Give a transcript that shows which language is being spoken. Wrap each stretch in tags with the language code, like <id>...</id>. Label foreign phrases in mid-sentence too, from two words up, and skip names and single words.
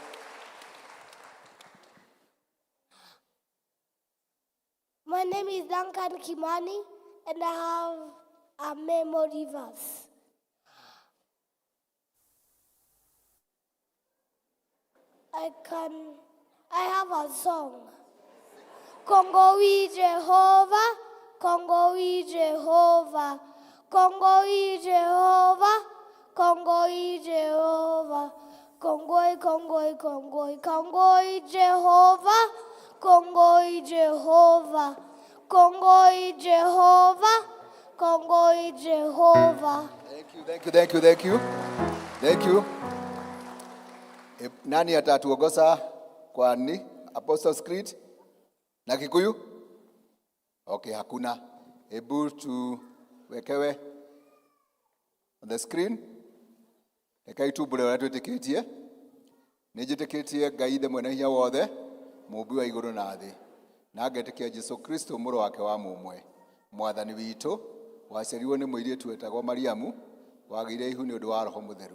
<en>My name is Duncan Kimani, and I have a memory verse. I have a song.</en> <ki>Kongo wi Jehovah, Kongo wi Jehovah, Kongo wi Jehovah, Kongo wi Jehovah, Kongo, Kongo, Kongo, Kongo wi Jehovah, Kongo wi Jehovah, Kongo wi Jehovah, Kongo wi Jehovah.</ki> <en>Thank you, thank you, thank you, thank you. Thank you.</en> <sw>Nani atatuongoza kwa ni Apostles' Creed na Kikuyu? Okay, hakuna. Hebu tuwekewe</sw> <en>on the screen.</en> <ki>Ekaitubule wala twetikitie. Nijitikitie Ngai the mwene hinya wothe, mũmbi wa igũrũ na thĩ. Na ngetikia Jesu Kristo mũrũ wake wa mũmwe. Mwathani witũ, waciarirwo nĩ mũirĩtu wetagwo Mariamu, wagĩire ihu nĩ ũndũ wa Roho Mũtheru.</ki>